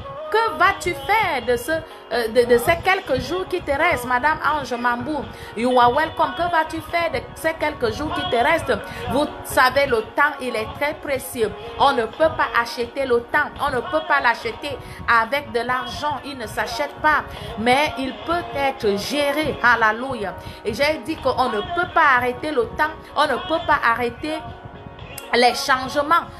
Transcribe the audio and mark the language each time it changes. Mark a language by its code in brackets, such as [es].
[fr] Que vas-tu faire de ces quelques jours qui te restent? [en] Madame Ange Mambou, you are welcome. [fr] Que vas-tu faire de ces quelques jours qui te restent? Vous savez, le temps, il est très précieux. On ne peut pas acheter le temps. On ne peut pas l'acheter avec de l'argent. Il ne s'achète pas. Mais il peut être géré. Alléluia. Et j'ai dit qu'on ne peut pas arrêter le temps. On ne peut pas arrêter les changements.